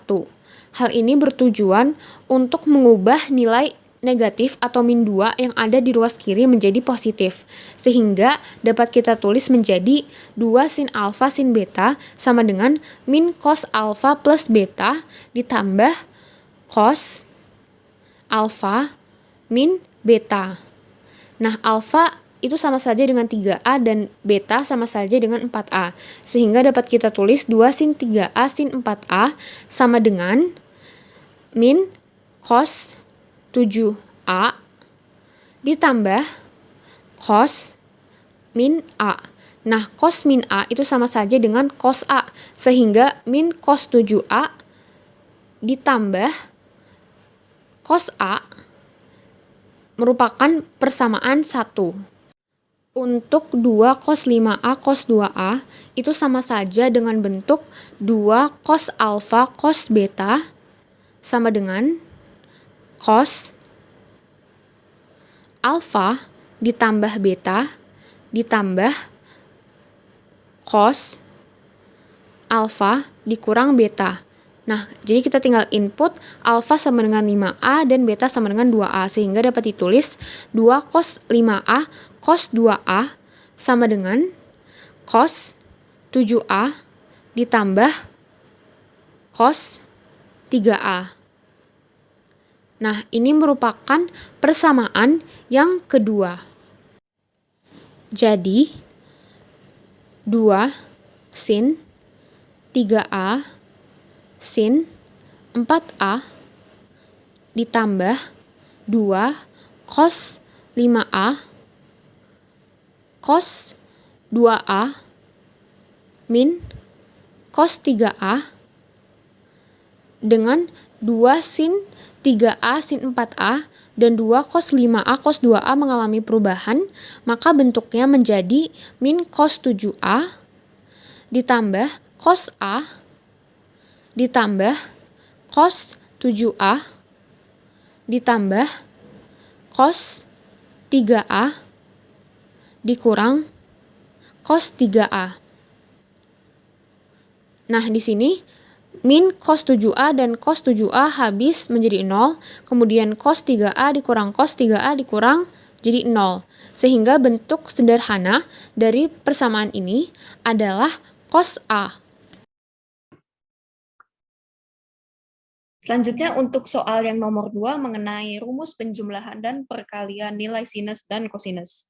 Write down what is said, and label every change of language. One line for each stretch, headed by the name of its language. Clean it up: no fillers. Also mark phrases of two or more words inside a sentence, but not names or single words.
Indonesian: Hal ini bertujuan untuk mengubah nilai negatif atau min 2 yang ada di ruas kiri menjadi positif, sehingga dapat kita tulis menjadi 2 sin alfa sin beta sama dengan min cos alfa plus beta ditambah cos alfa min beta. Nah, alfa itu sama saja dengan 3A dan beta sama saja dengan 4A, sehingga dapat kita tulis 2 sin 3A sin 4A sama dengan min cos 7A ditambah cos min A. Nah, cos min A itu sama saja dengan cos A, sehingga min cos 7A ditambah cos A merupakan persamaan 1. Untuk 2 cos 5A cos 2A itu sama saja dengan bentuk 2 cos alfa cos beta sama dengan cos alfa ditambah beta ditambah cos alfa dikurang beta. Nah, jadi kita tinggal input alfa sama dengan 5A dan beta sama dengan 2A, sehingga dapat ditulis 2 cos 5A cos 2A sama dengan cos 7A ditambah cos 3A. Nah, ini merupakan persamaan yang kedua. Jadi, 2 sin 3A sin 4A ditambah 2 cos 5A cos 2A min cos 3A dengan 2 sin 3A sin 4A dan 2 cos 5A cos 2A mengalami perubahan, maka bentuknya menjadi min cos 7A ditambah cos A ditambah cos 7A ditambah cos 3A dikurang cos 3A. Nah, di sini min cos 7A dan cos 7A habis menjadi 0, kemudian cos 3A dikurang cos 3A dikurang jadi 0. Sehingga bentuk sederhana dari persamaan ini adalah cos A. Selanjutnya untuk soal yang nomor 2 mengenai rumus penjumlahan dan perkalian nilai sinus dan kosinus.